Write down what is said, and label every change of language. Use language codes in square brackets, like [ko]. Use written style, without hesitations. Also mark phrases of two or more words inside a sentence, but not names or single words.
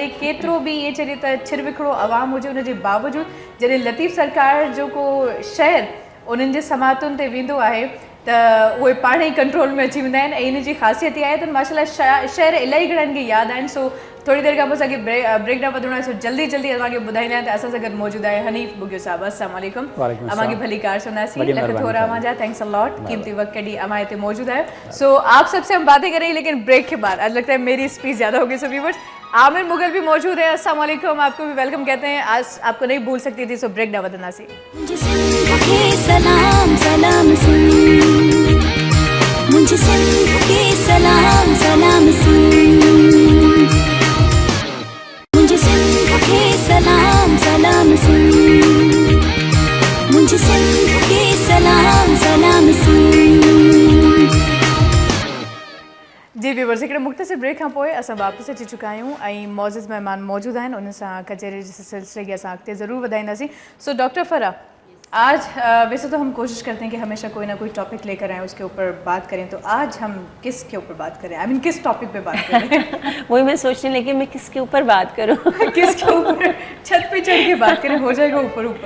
[sd] केतिरो बि ईअं चइजे त छिरविखड़ो आवाम हुजे उनजे बावजूदि जॾहिं लतीफ़ सरकार जो को शहर उन्हनि जे समातुनि ते वेंदो आहे त उहे पाण ई कंट्रोल में अची वेंदा आहिनि ऐं इन जी ख़ासियत इहा आहे त माशाल्लाह शहर इलाही घणनि खे यादि आहिनि सो थोड़ी देरि खां पोइ असांखे ब्रेक डाउन वधिणो आहे सो जल्दी अव्हांखे ॿुधाईंदा आहिनि त असां सां गॾु मौजूदु आहे हनीफ़ बुगियो साहिबु [ar] السلام عليكم [sd] अव्हांखे भली कार सुनासी लख थोरा अव्हांजा [en] thanks a lot [sd] कीमती वक्त कॾी अव्हां हिते मौजूदु आहियो सो [ur] آپ سب سے ہم باتیں کریں گے لیکن بریک کے بعد آج لگتا ہے میری اسپیچ زیادہ ہوگی سو ویورز عامر مغل بھی موجود ہے السلام علیکم آپ کو بھی ویلکم کہتے ہیں آج آپ کو نہیں بھول سکتی تھی [sd] सो ब्रेक डाउन वधंदासीं [ur] مجھے سندھ کے سلام سلام سن، مجھے سندھ کے سلام سلام سن، مجھے سندھ کے سلام سلام سن. [sd] जी व्यूवर्स, हिकिड़े मुख़्तसिर ब्रेक खां पोइ असां वापसि अची चुका आहियूं ऐं मौज़ूद महिमान मौजूदु आहिनि। उन सां कचहरी जे सिलसिले खे असां अॻिते ज़रूरु वधाईंदासीं। [ur] سو ڈاکٹر فرح، آج ویسے تو ہم کوشش کرتے ہیں کہ ہمیشہ کوئی نہ کوئی ٹاپک لے کر آئیں، اس کے اوپر بات کریں. تو آج ہم کس کے اوپر بات کریں? [en] I mean [ur] کس ٹاپک پہ بات کریں? وہی میں سوچنے لگی میں کس کے اوپر بات کروں. کس کے اوپر? چھت پہ چڑھ کے بات کریں، ہو جائے گا اوپر اوپر.